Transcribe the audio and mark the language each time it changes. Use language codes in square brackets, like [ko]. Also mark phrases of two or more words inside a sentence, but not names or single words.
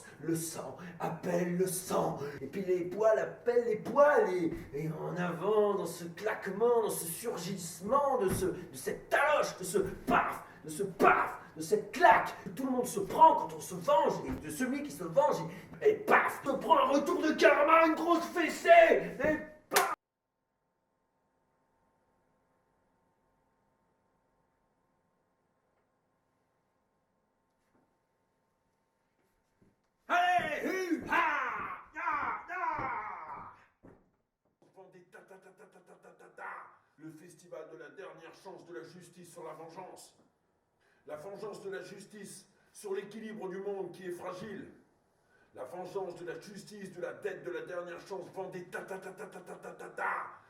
[fr] Le sang appelle le sang, et puis les poils appellent les poils, et en avant, dans ce claquement, dans ce surgissement, de cette taloche, de ce paf, de cette claque que tout le monde se prend quand on se venge, et de celui qui se venge, et paf, te prend un retour de karma, une grosse fessée, et paf. Allez, hu, ha, ya, ya. Vendetta, ta, ta, ta, ta, ta, ta, ta, ta. Le festival de la dernière chance de la justice sur la vengeance. La vengeance de la justice sur l'équilibre du monde qui est fragile. La vengeance de la justice, de la dette de la dernière chance. Vendetta, ta, ta, ta, ta, ta, ta, ta, ta.